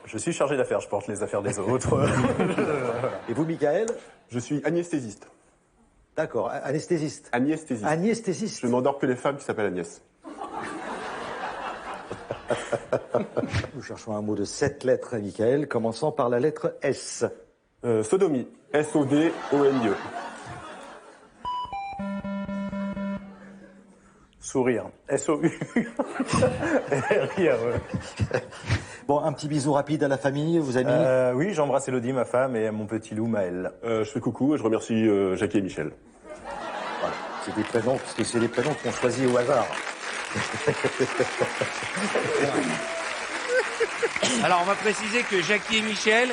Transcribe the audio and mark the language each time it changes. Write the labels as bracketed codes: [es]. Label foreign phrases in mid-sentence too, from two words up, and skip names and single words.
[fr] Je suis chargé d'affaires, je porte les affaires des autres. Et vous, Michael? Je suis anesthésiste. D'accord, anesthésiste. Anesthésiste. Anesthésiste. Je n'endors que les femmes qui s'appellent Agnès. Nous cherchons un mot de 7 lettres, Michael, commençant par la lettre S. Sodomie. S-O-D-O-M-I-E. Sourire. S-O-U. Rire, ouais. Bon, un petit bisou rapide à la famille, vos amis. Oui, j'embrasse Elodie, ma femme, et mon petit loup, Maël. Je fais coucou et je remercie Jackie et Michel. Voilà. C'est des prénoms, parce que c'est des prénoms qu'on choisit au hasard. Alors, on va préciser que Jackie et Michel,